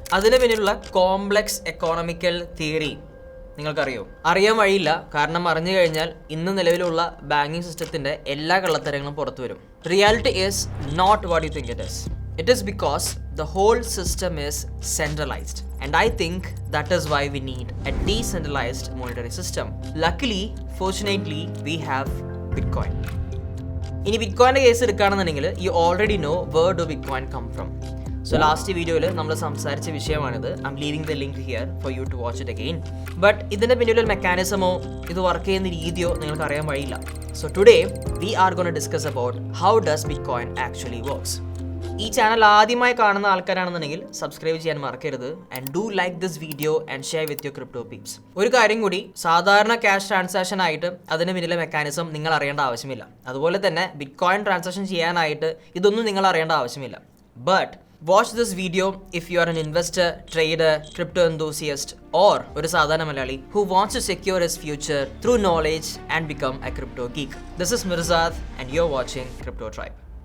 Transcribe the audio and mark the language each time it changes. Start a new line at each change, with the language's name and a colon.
Malayalam: അതിന് പിന്നിലുള്ള complex economical theory നിങ്ങൾക്കറിയോ? അറിയാൻ വഴിയില്ല, കാരണം അറിഞ്ഞു കഴിഞ്ഞാൽ ഇന്ന് നിലവിലുള്ള ബാങ്കിങ് സിസ്റ്റത്തിന്റെ എല്ലാ കള്ളത്തരങ്ങളും പുറത്തു വരും.
English: Reality is not what you think it is. It is because the whole system is centralized, and I think that is why we need a decentralized monetary system. Luckily, fortunately, we have Bitcoin.
Malayalam: ഇനി ബിറ്റ്കോയിൻ്റെ case എടുക്കുകയാണെന്നുണ്ടെങ്കിൽ
English: you already know where do Bitcoin come from.
Malayalam: So last വീഡിയോയിൽ നമ്മൾ സംസാരിച്ച വിഷയമാണിത്.
English: I'm leaving the link here for you to watch it again.
Malayalam: But ഇതിൻ്റെ പിന്നിലൊരു മെക്കാനിസമോ ഇത് work ചെയ്യുന്ന രീതിയോ നിങ്ങൾക്ക് അറിയാൻ വഴിയില്ല.
English: So today we are going to discuss about how does Bitcoin actually works.
Malayalam: ഈ ചാനൽ ആദ്യമായി കാണുന്ന ആൾക്കാരാണെന്നുണ്ടെങ്കിൽ സബ്സ്ക്രൈബ് ചെയ്യാൻ മറക്കരുത്.
English: And do like this video and share with your crypto peeps.
Malayalam: ഒരു കാര്യം കൂടി, സാധാരണ ക്യാഷ് ട്രാൻസാക്ഷൻ ആയിട്ട് അതിന് പിന്നിലെ മെക്കാനിസം നിങ്ങൾ അറിയേണ്ട ആവശ്യമില്ല. അതുപോലെ തന്നെ ബിറ്റ്കോയിൻ ട്രാൻസാക്ഷൻ ചെയ്യാനായിട്ട് ഇതൊന്നും നിങ്ങൾ അറിയേണ്ട ആവശ്യമില്ല.
English: but watch this video if you are an investor, trader, crypto enthusiast or
Malayalam: ഒരു സാധാരണ Malayali
English: who wants to secure his future through knowledge and become a crypto geek. This is Mirzad and you're watching Crypto Tribe.